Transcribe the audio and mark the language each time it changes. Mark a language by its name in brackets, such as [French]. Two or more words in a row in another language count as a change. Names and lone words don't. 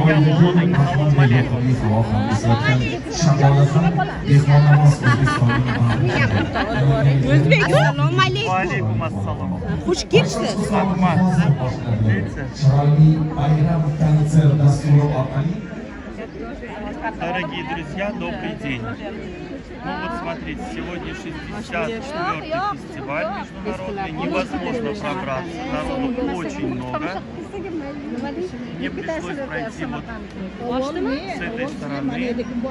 [Russian] Я молодой, [Arabic] سلام عليكم. [Uzbek] Özbek, assalomu [Arabic] Ва alaykum. عليكم السلام. [Uzbek] Xush kelibsiz. Rahmat. [Russian] Видите? Дорогие друзья, добрый день. Ну вот смотрите, сегодня 64-й фестиваль международный. Невозможно пробраться, народу очень много. Мне пришлось пройти вот с этой стороны.